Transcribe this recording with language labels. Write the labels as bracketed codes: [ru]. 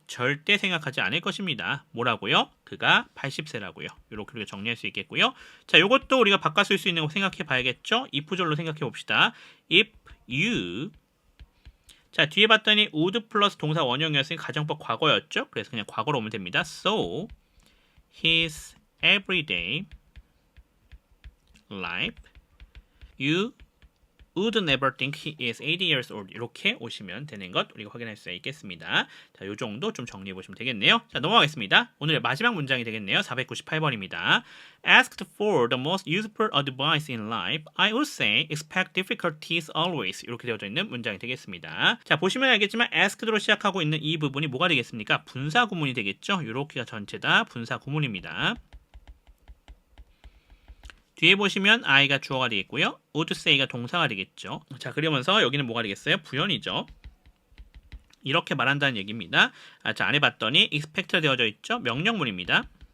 [ko] 절대 생각하지 않을 것입니다. 뭐라고요? 그가 80세라고요. 이렇게 우리가 정리할 수 있겠고요. 자, 이것도 우리가 바꿔 쓸 수 있는 거 생각해 봐야겠죠? if절로 생각해 봅시다. [en] If you [ko] 자, 뒤에 봤더니 would 플러스 동사 원형이었으니 가정법 과거였죠? 그래서 그냥 과거로 오면 됩니다. [en] So, his everyday life, you would never think he is 80 years old. [ko] 이렇게 오시면 되는 것 우리가 확인할 수 있겠습니다. 자, 이 정도 좀 정리해 보시면 되겠네요. 자, 넘어가겠습니다. 오늘의 마지막 문장이 되겠네요. 498번입니다. [en] Asked for the most useful advice in life, I would say expect difficulties always. [ko] 이렇게 되어져 있는 문장이 되겠습니다. 자, 보시면 알겠지만 asked로 시작하고 있는 이 부분이 뭐가 되겠습니까? 분사 구문이 되겠죠? 이렇게가 전체 다 분사 구문입니다. 뒤에 보시면 I가 주어가 되겠고요. [en] would say [ko] 가 동사가 되겠죠. 자, 그러면서 여기는 뭐가 되겠어요? 부연이죠. 이렇게 말한다는 얘기입니다. 자, 안에 봤더니 expect가 되어져 있죠. 명령문입니다.